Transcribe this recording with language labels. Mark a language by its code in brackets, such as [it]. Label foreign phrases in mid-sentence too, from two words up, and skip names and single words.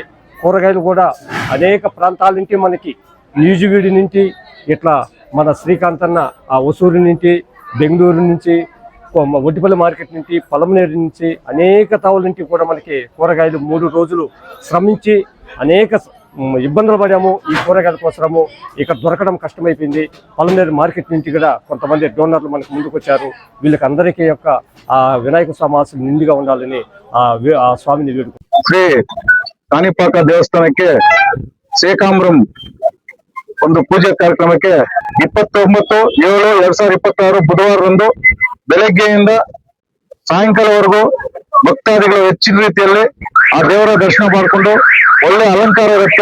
[te] కూరగాయలు కూడా అనేక ప్రాంతాల నుంచి మనకి న్యూజివీడి నుంచి ఇట్లా మన శ్రీకాంతన్న ఆ ఒసూరు నుంచి, బెంగళూరు నుంచి, వడ్డిపల్లి మార్కెట్ నుంచి, పలమనేరు నుంచి అనేక తావుల నుంచి కూడా మనకి కూరగాయలు 3 రోజులు శ్రమించి అనేక ఇబ్బందులు పడాము. ఈ కూరగాయల కోసము ఇక్కడ దొరకడం కష్టమైపోయింది. పలమనేరు మార్కెట్ నుంచి కూడా కొంతమంది డోనర్లు మనకు ముందుకు వచ్చారు. వీళ్ళకి అందరికీ యొక్క ఆ వినాయక స్వామి ఆశీస్సులు నిండుగా ఉండాలని ఆ స్వామిని వేడుకుంటున్నాను. [kn] ಶ್ರೀ ಕಾಣಿಪಾಕ ದೇವಸ್ಥಾನಕ್ಕೆ ಶಾಕಾಂಬರಂ ಒಂದು ಪೂಜೆ ಕಾರ್ಯಕ್ರಮಕ್ಕೆ 29/7/2026 ಬುಧವಾರದಂದು ಬೆಳಗ್ಗೆಯಿಂದ ಸಾಯಂಕಾಲವರೆಗೂ ಭಕ್ತಾದಿಗಳು ಹೆಚ್ಚಿನ ರೀತಿಯಲ್ಲಿ ಆ ದೇವರ ದರ್ಶನ ಮಾಡಿಕೊಂಡು ಒಳ್ಳೆ ಅಲಂಕಾರ ಇರುತ್ತೆ.